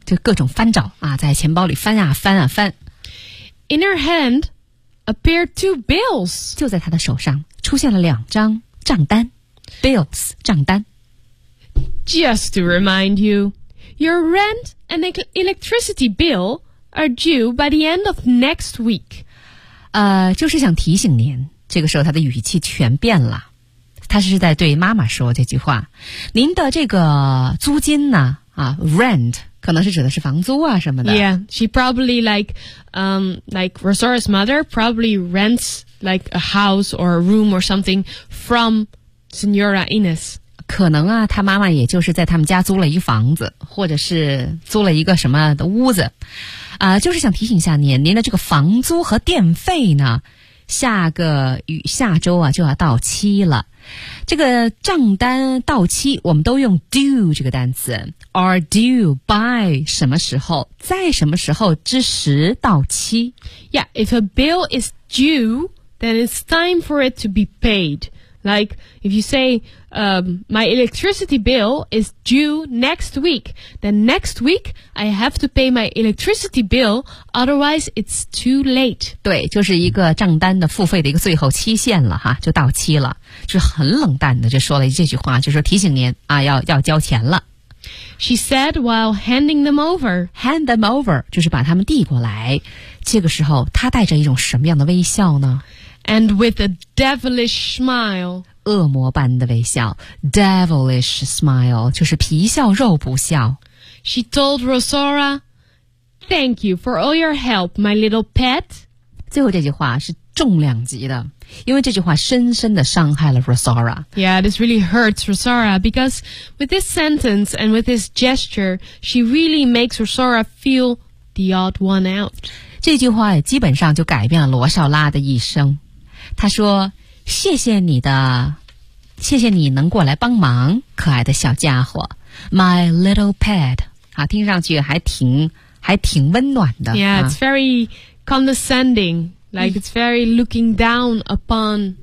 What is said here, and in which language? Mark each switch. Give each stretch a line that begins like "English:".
Chinese: 就各种翻找啊，在钱包里翻啊翻啊翻。
English: In her hand appeared two bills.
Chinese: 就在她的手上出现了两张。账单 ,bills, 账单。
English: Just to remind you, your rent and electricity bill are due by the end of next week.
Chinese: 就是想提醒您，这个时候他的语气全变了。他是在对妈妈说这句话。您的这个租金呢rent, 可能是指的是房租啊什么的。
English: Yeah, she probably like Rosaura's mother probably rents,like a house or a room or something from Senora Inez.
Chinese: 可能啊她妈妈也就是在他们家租了一房子或者是租了一个什么的屋子。就是想提醒一下您的这个房租和电费呢下周啊就要到期了。这个账单到期我们都用 due 这个单词。
English: Are due by
Chinese: 什么时候在什么时候之时到期。
English: Yeah, if a bill is due,then it's time for it to be paid. Like, if you say, my electricity bill is due next week, then next week, I have to pay my electricity bill, otherwise it's too late.
Chinese: 对，就是一个账单的付费的一个最后期限了哈，就到期了。就很冷淡的就说了这句话，就说提醒您啊，要交钱了。
English: She said while handing them over. Hand them over,
Chinese: 就是把他们递过来。这个时候他带着一种什么样的微笑呢？
English: And with a devilish smile.
Chinese: 恶魔般的微笑
English: Devilish smile
Chinese: 就是皮笑肉不笑
English: She told Rosaura, Thank you for all your help, my little pet.
Chinese: 最后这句话是重量级的因为这句话深深地伤害了 Rosaura.
English: Yeah, this really hurts Rosaura because with this sentence and with this gesture, she really makes Rosaura feel the odd one out.
Chinese: 这句话基本上就改变了罗少拉的一生。他说谢谢你能过来帮忙可爱的小家伙。
English: My little pet.
Chinese: 啊，听上去还挺温暖的。
English: Yeah, it's very condescending. Like, it's very looking down upon.